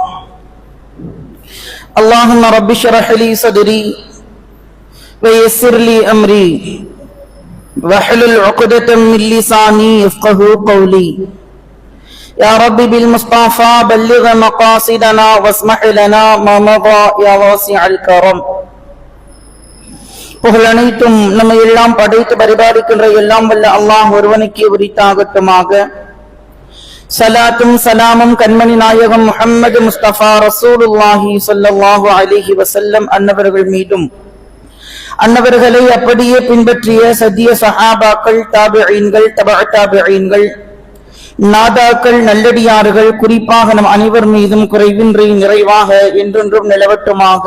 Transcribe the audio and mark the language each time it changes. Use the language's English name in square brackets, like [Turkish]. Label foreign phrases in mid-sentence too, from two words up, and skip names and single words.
[Arabic] اللهم رب اشرح لي صدري ويسر لي أمري واحلل عقدة من لساني يفقهوا قولي. يا رب بالمصطفى بلغ مقاصدنا واسمح لنا ما مضى يا واسع الكرم. [Tamil] புகழ் அனைத்தும் நம்மை எல்லாம் படைத்து பரிபாலிக்கின்ற எல்லாம் வல்ல அல்லாஹ் ஒருவனுக்கே உரித்தாகட்டுமாக. சலாத்தும் சலாமும் கண்மணி நாயகம் முஹம்மது முஸ்தபா [Arabic] رسول الله صلى الله عليه وسلم [Tamil] அன்னவர்கள் மீதும், அன்னவர்களை அப்படியே பின்பற்றிய சத்திய சஹாபாக்கள், தாபிஈன்கள், தபஅ தாபிஈன்கள், நாதாக்கள், நல்லடியார்கள், குறிப்பாக நம் அனைவர் மீதும் குறைவின்றி நிறைவாக என்றென்றும் நிலவட்டுமாக.